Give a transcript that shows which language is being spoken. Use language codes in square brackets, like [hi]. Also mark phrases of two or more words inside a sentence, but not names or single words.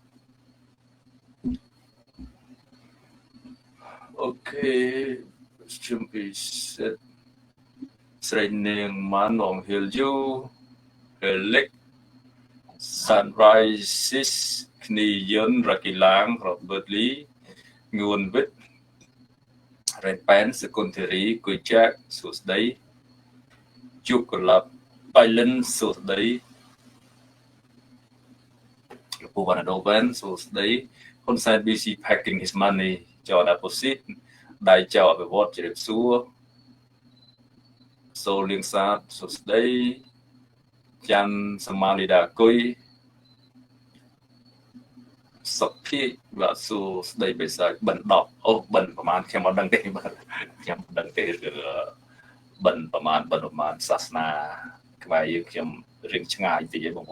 [km] អូខេជំពិសិដ្ឋស្រីនាងម៉ានងហិលយូHelix Sunrises គ្នាយន្តរកីឡាង Robert Lee ងួនវិត Red Pen សកុនធីរីគួយចាក់សួស្ដីជូកូឡាប់បៃលិនសួស្ដី លោកពូវណ្ណដូវែនសួស្ដីហ៊ុនសែន [en] busy packing his money [km] John Opposite ដៃចៅអភិវឌ្ឍជ្រាបសួរ សូលៀងសាទសុស្ដីច័ន្ទសមាលីដាគុយសុភីបាទសួស្ដីបិសាចបិណ្ឌ10អូបិណ្ឌប្រហែលខ្ញុំអត់ដឹងទេបាទខ្ញុំមិនដឹងទេគឺបិណ្ឌប្រហែលសាសនាខ្មែរយើងខ្ញុំរៀងឆ្ងាយតិចឯងបងប្អូន